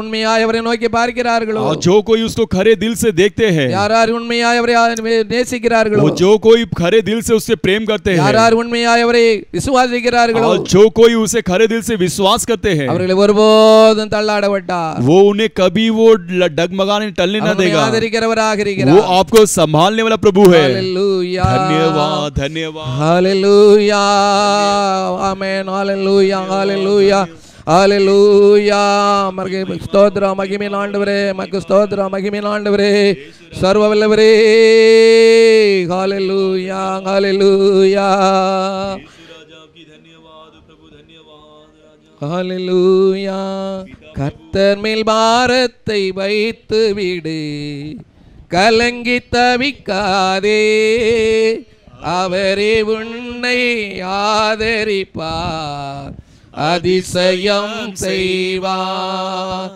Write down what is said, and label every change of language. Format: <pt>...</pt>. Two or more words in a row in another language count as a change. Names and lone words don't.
<hi>और जो कोई उसको खरे दिल से देखते हैं, वो जो कोई खरे दिल से उससे प्रेम करते हैं, और जो कोई उसे खरे दिल से विश्वास करते हैं, वो उन्हें कभी वो डगमगाने टलने न देगा। वो आपको संभालने वाला प्रभु है। धन्यवाद, धन्यवाद। हालेलुया, आमेन, हालेलुया, हालेलुया, हालेलुया।</hi> <ta>மகே ஸ்தோத்திர மகிமேன் ஆண்டவரே, மகே ஸ்தோத்திர மகிமேன் ஆண்டவரே, சர்வவல்லவரே।</ta> <hi>हालेलुया, हालेलुया, हालेलुया।</hi> <ta>கர்த்தர் மேல் பாரத்தை வைத்து விடு, கலங்கி தவிக்காதே, அவரே உன்னை ஆதரிப்பார், அதிசயம் செய்வார்.</ta>